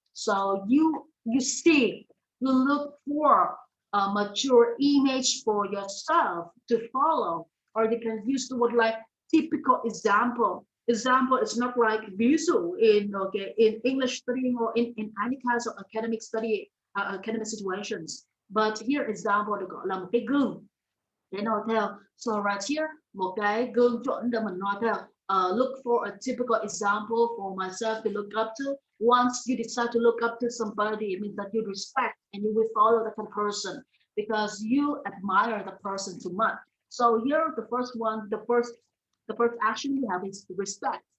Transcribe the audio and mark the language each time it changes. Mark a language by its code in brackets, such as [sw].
[en] So you see, you look for a mature image for yourself to follow, or you can use the word like typical example. Example is not like visual in English studying, or in any kinds of academic study, academic situations. But here example [vi] được gọi là một cái gương để nói theo. [en] So right here, [vi] một cái gương chuẩn để mình nói theo. [en] Look for a typical example for myself to look up to. Once you decide to look up to somebody, it means that you respect and you will follow that person because you admire the person too much. So here, the first action we have is respect.